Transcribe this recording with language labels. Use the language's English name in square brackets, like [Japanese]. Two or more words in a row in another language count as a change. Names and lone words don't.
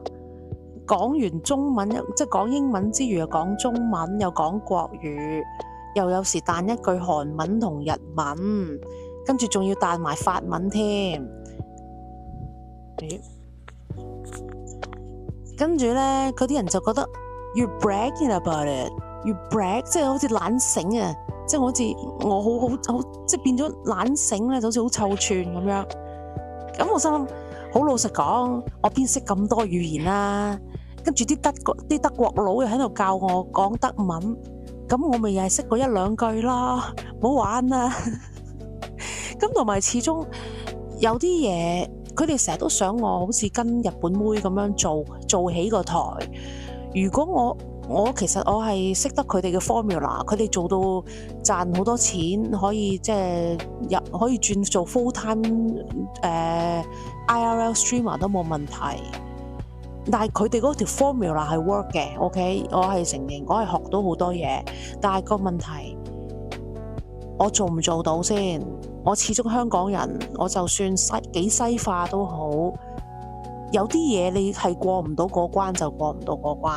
[Cantonese] 講完中文即係講英文之餘，又講中文，又講國語，又有時彈一句韓文同日文，跟住仲要彈埋法文添。跟住咧，嗰啲人就覺得 [English] you bragging about it，you brag， [Cantonese] 即係好似懶醒啊！即係好似我好即係變咗懶醒咧，就好似好臭串咁樣。咁我心諗。好老實講，我邊識咁多語言啦？跟住啲德國佬又喺度教我講德文，咁我咪又係識過一兩句啦，唔好玩啦。咁同埋始終有啲嘢，佢哋成日都想我好似跟日本妹咁樣做起個台。如果我其實我係識得佢哋嘅 formula， 佢哋做到賺好多錢，可以即係可以轉做 [English] full time IRL streamer [Cantonese] 都冇問題。但係佢哋嗰條 formula 係 work 嘅 ，OK， 我係承認，我係學到好多嘢。但係個問題，我做唔做到先？我始終香港人，我就算幾西化都好，有啲嘢你係過唔到嗰關就過唔到嗰關。